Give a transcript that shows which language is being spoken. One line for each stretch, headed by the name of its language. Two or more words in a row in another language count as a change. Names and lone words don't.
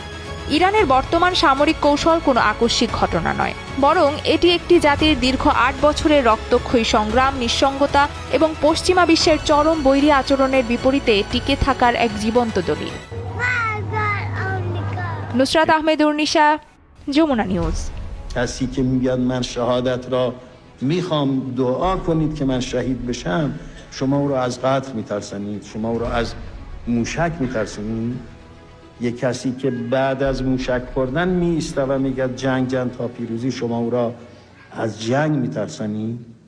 Bangla: ইরানের বর্তমান সামরিক কৌশল কোনো আকস্মিক ঘটনা নয়, বরং এটি একটি জাতির দীর্ঘ 8 বছরের রক্তক্ষয়ী সংগ্রাম, নিঃসঙ্গতা এবং পশ্চিমা বিশ্বের চরম বৈরী আচরণের বিপরীতে টিকে থাকার এক জীবন্ত দলিল। নুসরাত আহমেদ উর্নিশা, যমুনা নিউজ।
Persian: کسی که میگه من شهادت را میخوام دعا کنید که من شهید بشم، شما او را از قتل میترسانید، شما او را از موشک میترسانید. یک کسی که بعد از موشک خوردن میایسته و میگه جنگ تا پیروزی، شما او را از جنگ میترسانید.